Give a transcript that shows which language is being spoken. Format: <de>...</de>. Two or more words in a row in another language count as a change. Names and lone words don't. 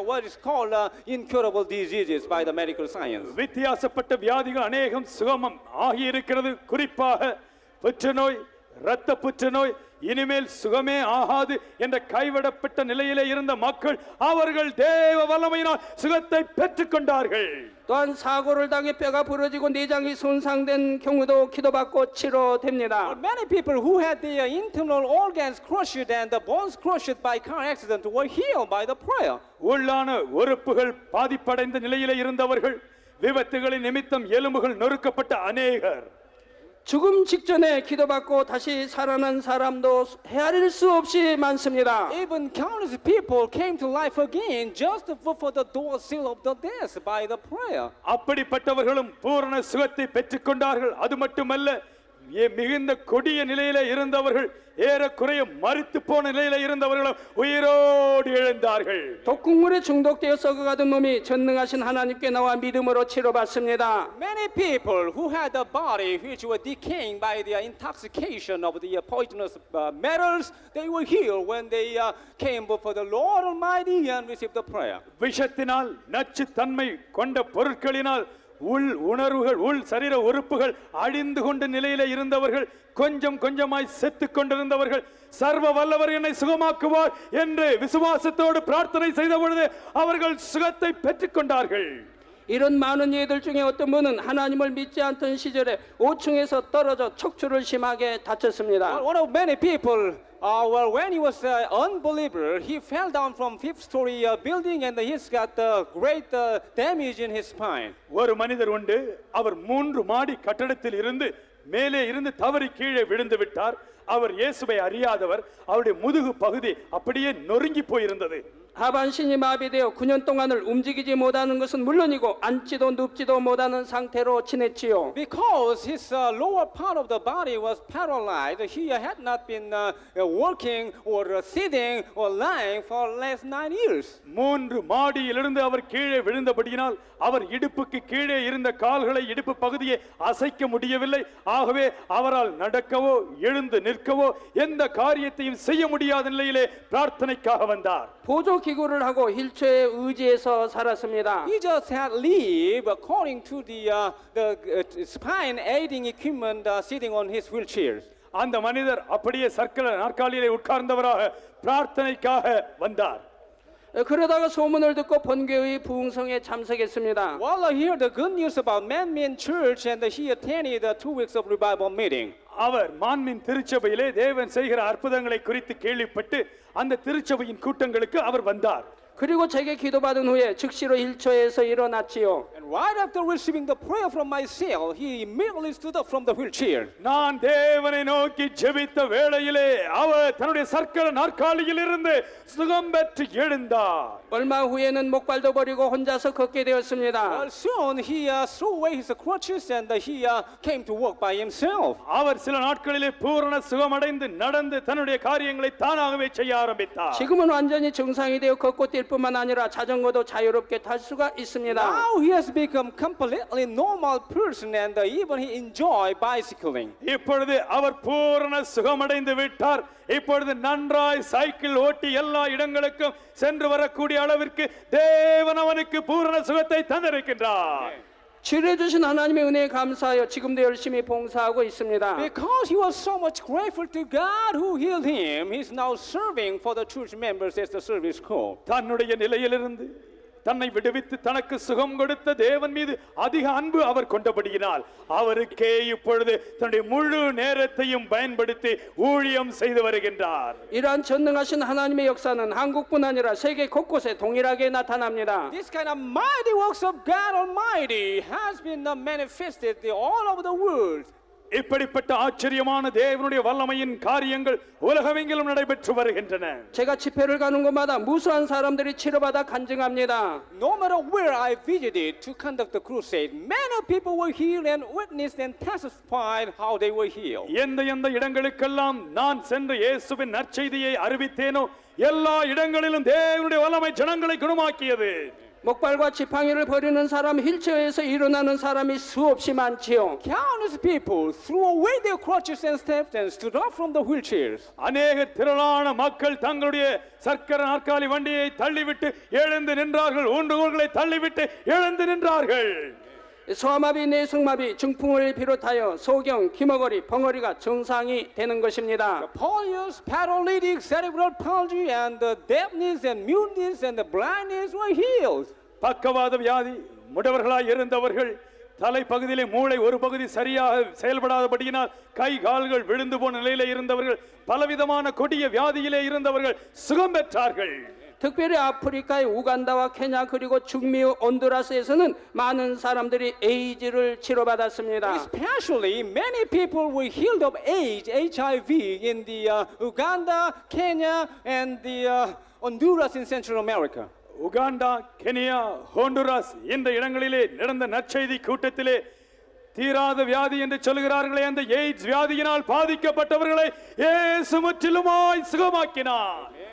<en>What is called incurable diseases by the medical science.</en> <ta>வித்தியாசப்பட்ட வியாதிகள் அநேகம் சுகமம் ஆகியிருக்கிறது. குறிப்பாக புற்றுநோய், இரத்த புற்றுநோய், இனிமேல் சுகமே ஆகாது என்ற கைவிடப்பட்ட நிலையிலே இருந்த மக்கள் அவர்கள் தேவ வல்லமையினால் சுகத்தை பெற்றுக்கொண்டார்கள்.</ta> <ko>또한 사고를 당해 뼈가 부러지고 내장이 손상된 경우도 기도받고 치료됩니다.</ko> <en>Many people who had their internal organs crushed and the bones crushed by car accident were healed by the prayer.</en> <ta>உள்ளான உறுப்புகள் பாதிப்படைந்த நிலையிலே இருந்தவர்கள், விபத்துகளின் நிமித்தம் எலும்புகள் நொறுக்கப்பட்ட அநேகர்,</ta> <ko>죽음 직전에 기도받고 다시 살아난 사람도 헤아릴 수 없이 많습니다.</ko> <en>Even countless people came to life again just before the door seal of the death by the prayer.</en> <ta>அப்படிப்பட்டவர்களும் பூரண சுகத்தை பெற்றுக்கொண்டார்கள். அது மட்டுமல்ல, மிகுந்த கொடிய நிலையில இருந்தவர்கள், ஏறக்குறைய மரித்து போன நிலையில இருந்தவர்களும் உயிரோடு எழுந்தார்கள்.</ta> <ko>독극물에 중독되어 썩어가던 몸이 전능하신 하나님께 나와 믿음으로 치료받습니다.</ko> <en>Many people who had a body which were decaying by the intoxication of the poisonous metals, they were healed when they came before the Lord Almighty and received the prayer.</en> <ta>விஷத்தினால், நச்சு தன்மை கொண்ட பொருட்களினால் உள் உணர்வுகள், உள் சரீர உறுப்புகள் அழிந்து கொண்ட நிலையில இருந்தவர்கள், கொஞ்சம் கொஞ்சமாய் செத்து கொண்டிருந்தவர்கள், சர்வ வல்லவர் என்னை சுகமாக்குவார் என்று விசுவாசத்தோடு பிரார்த்தனை செய்த பொழுது அவர்கள் சுகத்தை பெற்றுக்கொண்டார்கள்.</ta> <ko>이런 많은 예들 중에 어떤 분은 하나님을 믿지 않던 시절에 5층에서 떨어져 척추를 심하게 다쳤습니다.</ko> <en>One of many people, when he was an unbeliever, he fell down from fifth-story building and he's got great damage in his spine.</en> <ta>ஒரு மனிதர் உண்டு, அவர் 3 மாடி கட்டடத்தில் இருந்து மேலே இருந்து தவறி கீழே விழுந்து விட்டார். அவர் இயேசுவை அறியாதவர். அவருடைய முதுகு பகுதி அப்படியே நொறுங்கி போயிருந்தது.</ta> <ko>하반신이 마비되어 9년 동안을 움직이지 못하는 것은 물론이고 앉지도 눕지도 못하는 상태로 지냈지요.</ko> <en>Because his lower part of the body was paralyzed, he had not been working or sitting or lying for last 9 years.</en> <ta>3 மாடியிலிருந்து அவர் கீழே விழுந்தபடியினால் அவர் இடுப்புக்கு கீழே இருந்த கால்களை, இடுப்பு பகுதியை அசைக்க முடியவில்லை. ஆகவே அவரால் நடக்கவோ எழுந்து நிற்கவோ எந்த காரியத்தையும் செய்ய முடியாத நிலையிலே பிரார்த்தனைக்காக வந்தார்.</ta> <ko>보조 기구를 하고 휠체어에 의지해서 살았습니다.</ko> <en>He just had lived according to the spine aiding equipment sitting on his wheelchair.</en> <ta>அந்த மனிதர் அப்படியே சர்க்கல நாற்காலியிலே உட்கார்ந்தவராக பிரார்த்தனைக்காக வந்தார்.</ta> <ko>그러다가 소문을 듣고 본교의 부흥성에 참석했습니다.</ko> <en>Well, I hear the good news about Man Church and he attended 2 weeks of revival meeting.</en> <ta>அவர் மான்மின் திருச்சபையிலே தேவன் செய்கிற அற்புதங்களை குறித்து கேள்விப்பட்டு அந்த திருச்சபையின் கூட்டங்களுக்கு அவர் வந்தார்.</ta> <ko>그리고 제게 기도받은 후에 즉시로 휠체어에서 일어났지요.</ko> <en>And right after receiving the prayer from my cell, he immediately stood up from the wheelchair.</en> <ta>நான் தேவனை நோக்கி ஜெபித்த வேளையிலே அவர் தன்னுடைய சர்க்கல நாற்காலியில் இருந்து சுகம் பெற்று எழுந்தார்.</ta> <ko>얼마 후에는 목발도 버리고 혼자서 걷게 되었습니다.</ko> <en>Well, soon he threw away his crutches and he came to work by himself.</en> <ta>அவர் சில நாட்களிலே பூரண சுகமடைந்து நடந்து தன்னுடைய காரியங்களை தானாகவே செய்ய ஆரம்பித்தார்.</ta> <ko>지금은 완전히 정상이 되어 걷고 뛸 뿐만 아니라 자전거도 자유롭게 탈 수가 있습니다.</ko> <en>Now he has become completely normal person and even he enjoy bicycling.</en> <ta>இப்பொழுது அவர் பூரண சுகமடைந்து விட்டார். இப்பொழுது நன்றாய் சைக்கிள் ஓட்டி எல்லா இடங்களுக்கும் சென்று வரக்கூடிய அளவிற்கு தேவன் அவனுக்கு பூரண சுகத்தை தந்திருக்கின்றார்.</ta> <ko>치료해 주신 하나님의 은혜에 감사하여 지금도 열심히 봉사하고 있습니다.</ko> <en>Because he was so much grateful to God who healed him, he's now serving for the church members as the service corps.</en> <ta>தன்னுடைய நிலையிலிருந்து தன்னை விடுவித்து தனக்கு சுகம் கொடுத்த தேவன் மீது அதிக அன்பு அவர் கொண்டபடியினால் அவருக்கே இப்பொழுது தன்னுடைய முழு நேரத்தையும் பயன்படுத்தி ஊழியம் செய்து வருகின்றார்.</ta> <ko>이러한 전능하신 하나님의 역사는 한국뿐 아니라 세계 곳곳에 동일하게 나타납니다.</ko> <en>This kind of mighty works of God Almighty has been manifested all over the world.</en> <ta>இப்படிப்பட்ட ஆச்சரியமான தேவனுடைய வல்லமையின் காரியங்கள் உலகமெங்கிலும் நடைபெற்று வருகின்றன.</ta> <ko>제가 집회를 가는 곳마다 무수한 사람들이 치료받아 간증합니다.</ko> <en>No matter where I visited to conduct the crusade, many people were healed and witnessed and testified how they were healed.</en> <ta>எந்த இடங்களுக்கெல்லாம் நான் சென்று இயேசுவின் நற்செய்தியை அறிவித்தேனோ எல்லா இடங்களிலும் தேவனுடைய வல்லமை ஜனங்களை குணமாக்கியது.</ta> <ko>목발과 지팡이를 버리는 사람, 휠체어에서 일어나는 사람이 수없이 많지요.</ko> <en>Countless people threw away their crutches and steps and stood up from the wheelchairs.</en> <ta>அநேக திரளான மக்கள் தங்களுடைய சக்கர நாற்காலி வண்டியை தள்ளிவிட்டு எழுந்து நின்றார்கள். ஊன்றுகோல்களை தள்ளிவிட்டு எழுந்து நின்றார்கள்.</ta> <ko>소아마비, 뇌승마비, 중풍을 비롯하여 소경, 기머거리, 벙어리가 정상이 되는 것입니다.</ko> <en>Polio, paralytic, cerebral palsy, and the deafness and muteness and the blindness were healed.</en> <ta>பக்கவாத வியாதி முடவர்களாய் இருந்தவர்கள், தலைப்பகுதியிலே மூளை ஒரு பகுதி சரியாக செயல்படாதபடியினால் கை கால்கள் விழுந்து போன நிலையிலே இருந்தவர்கள், பலவிதமான கொடிய வியாதியிலே இருந்தவர்கள் சுகம் பெற்றார்கள்.</ta> <ko>특별히 아프리카의 우간다와 케냐 그리고 중미 온두라스에서는 많은 사람들이 에이즈를 치료받았습니다.</ko> <en>Especially, many people were healed of AIDS, HIV in the Uganda, Kenya, and the Honduras in Central America.</en> <ta>உகாண்டா, கெனியா, ஹோண்டுராஸ் இந்த இடங்களிலே நடந்த நற்செய்தி கூட்டத்திலே தீராத வியாதி என்று சொல்கிறார்களே அந்த எய்ட்ஸ் வியாதியினால் பாதிக்கப்பட்டவர்களை இயேசு முற்றிலுமாய் சுகமாக்கினார்.</ta>